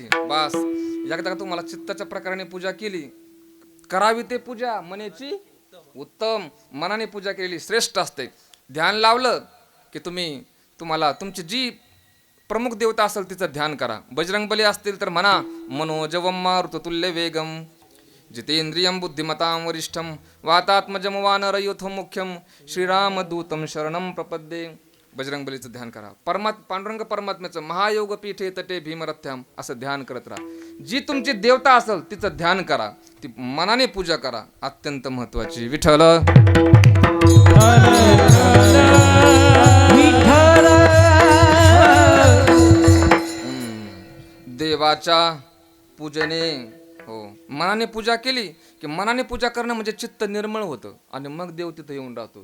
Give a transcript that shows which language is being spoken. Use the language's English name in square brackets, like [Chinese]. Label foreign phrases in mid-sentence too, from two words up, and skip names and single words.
[Marathi] बस एकदा का तुम्हाला चित्ताच्या प्रकाराने पूजा केली करावी ते पूजा मनाची उत्तम. मनाने पूजा केलेली श्रेष्ठ असते. ध्यान लावलं की तुम्हाला तुमची जी प्रमुख देवता असेल तिचं ध्यान करा. बजरंगबली असतील तर म्हणा [Sanskrit] मनोजवम मारुततुल्य वेगम जितेंद्रियं बुद्धिमतां वरिष्ठं वातात्मजं वानरयूथं मुख्यं श्रीरामदूतं शरणं प्रपद्ये. [Marathi] बजरंगबलीचं ध्यान करा. पांडुरंग परमात्म्याचं [Sanskrit] महायोग पीठे तटे भीमरथ्याम [Marathi] असं ध्यान करत राहा. जी तुमची देवता असेल तिचं ध्यान करा, ती मनाने पूजा करा. अत्यंत महत्वाची. विठ्ठल विठ्ठल देवाच्या पूजेने, हो, मनाने पूजा केली की मनाने पूजा करणं म्हणजे चित्त निर्मळ होतं आणि मग देव तिथं येऊन राहतो.